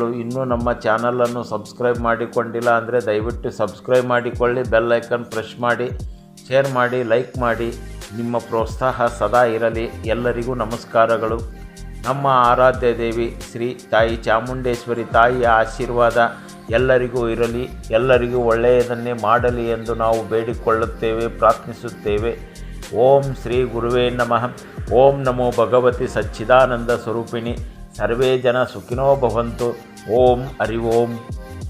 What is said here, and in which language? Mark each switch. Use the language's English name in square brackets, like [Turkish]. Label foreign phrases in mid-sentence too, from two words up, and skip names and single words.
[Kannada] ಇನ್ನೂ ನಮ್ಮ ಚಾನಲನ್ನು ಸಬ್ಸ್ಕ್ರೈಬ್ ಮಾಡಿಕೊಂಡಿಲ್ಲ ಅಂದರೆ ದಯವಿಟ್ಟು ಸಬ್ಸ್ಕ್ರೈಬ್ ಮಾಡಿಕೊಳ್ಳಿ, [English] bell icon press [Kannada] ಮಾಡಿ, ಶೇರ್ ಮಾಡಿ, ಲೈಕ್ ಮಾಡಿ. ನಿಮ್ಮ ಪ್ರೋತ್ಸಾಹ ಸದಾ ಇರಲಿ. ಎಲ್ಲರಿಗೂ ನಮಸ್ಕಾರಗಳು. ನಮ್ಮ ಆರಾಧ್ಯ ದೇವಿ ಶ್ರೀ ತಾಯಿ ಚಾಮುಂಡೇಶ್ವರಿ ತಾಯಿಯ ಆಶೀರ್ವಾದ ಎಲ್ಲರಿಗೂ ಇರಲಿ, ಎಲ್ಲರಿಗೂ ಒಳ್ಳೆಯದನ್ನೇ ಮಾಡಲಿ ಎಂದು ನಾವು ಬೇಡಿಕೊಳ್ಳುತ್ತೇವೆ, ಪ್ರಾರ್ಥಿಸುತ್ತೇವೆ. [Sanskrit] ಓಂ ಶ್ರೀ ಗುರುವೇ ನಮಃ. ಓಂ ನಮೋ ಭಗವತಿ ಸಚ್ಚಿದಾನಂದ ಸ್ವರೂಪಿಣಿ. ಸರ್ವೇ ಜನ ಸುಖಿನೋ ಭವಂತು. ಓಂ ಹರಿ ಓಂ.